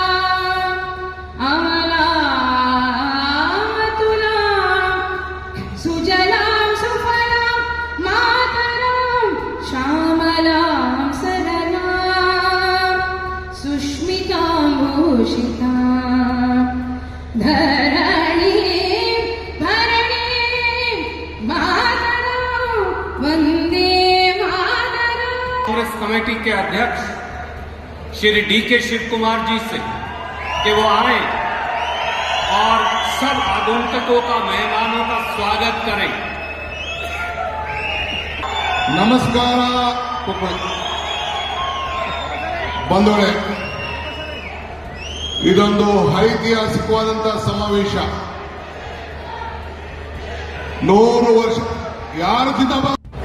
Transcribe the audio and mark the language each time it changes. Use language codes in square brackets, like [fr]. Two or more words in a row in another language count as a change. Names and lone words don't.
[sa] ಅಮಲಾತುಲಾಂ ಸುಜಲಾಂ ಸುಫಲಾಂ ಮಾತರಂ ಶ್ಯಾಮಲಾಂ ಸರಳಾಂ ಸುಷ್ಮಿತಾಂ ಭೂಷಿತಾಂ ಧರಣೀಂ ಭರಣೀಂ ಮಾತರಂ ವಂದೇ ಮಾತರಂ। [hi] कांग्रेस कमेटी के अध्यक्ष श्री डी.के. शिव कुमार जी से कि वो आए और सब आगंतुकों का मेहमानों का स्वागत करें। [kn] ನಮಸ್ಕಾರ ಬಂಧುಗಳೇ, ಇದೊಂದು ಐತಿಹಾಸಿಕವಾದಂತಹ ಸಮಾವೇಶ. 100 ವರ್ಷ ಯಾರು ಜಿಂದಾಬಾದ್